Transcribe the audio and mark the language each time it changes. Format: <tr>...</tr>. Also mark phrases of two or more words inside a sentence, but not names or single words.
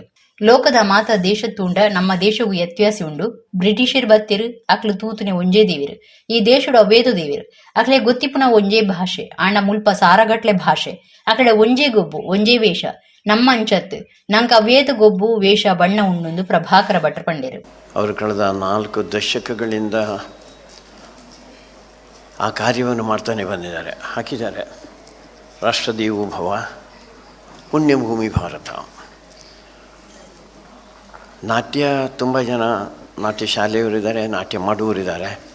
<tcy>ಲೋಕದ ಮಾತ ದೇಶ ತೂಂಡ ನಮ್ಮ ದೇಶವು ವ್ಯತ್ಯಾಸ ಉಂಡು ಬ್ರಿಟಿಷರ್ ಬತ್ತಿರು ಅಕ್ಲು ತೂತುನೆ ಒಂಜೇ ದೇವಿರು ಈ ದೇಶಡು ಅವೇದು ದೇವಿರು ಅಕ್ಲೆ ಗೊತ್ತಿಪ್ಪುನ ಒಂಜೇ ಭಾಷೆ ಆಂಡ ಮುಲ್ಪ ಸಾರಗಟ್ಲೆ ಭಾಷೆ ಅಕಡೆ ಒಂಜೇ ಗೊಬ್ಬು ಒಂಜೇ ವೇಷ ನಮ್ಮ ಅಂಚತ್ತು ನಂಗೆ ಅವೇದು ಗೊಬ್ಬು ವೇಷ ಬಣ್ಣ ಉಂಡು ಪ್ರಭಾಕರ ಭಟ್ರು ಪಂಡಿರು.</tcy> <kn>ಅವರು ಕಳೆದ 4 ದಶಕಗಳಿಂದ ಆ ಕಾರ್ಯವನ್ನು ಮಾಡ್ತಾನೆ ಬಂದಿದ್ದಾರೆ. ಹಾಕಿದ್ದಾರೆ ರಾಷ್ಟ್ರದೇವೋಭವ ಪುಣ್ಯಭೂಮಿ ಭಾರತ. ನಾಟ್ಯ ತುಂಬ ಜನ ನಾಟ್ಯ ಶಾಲೆಯವರಿದ್ದಾರೆ, ನಾಟ್ಯ ಮಾಡುವವರಿದ್ದಾರೆ.</kn>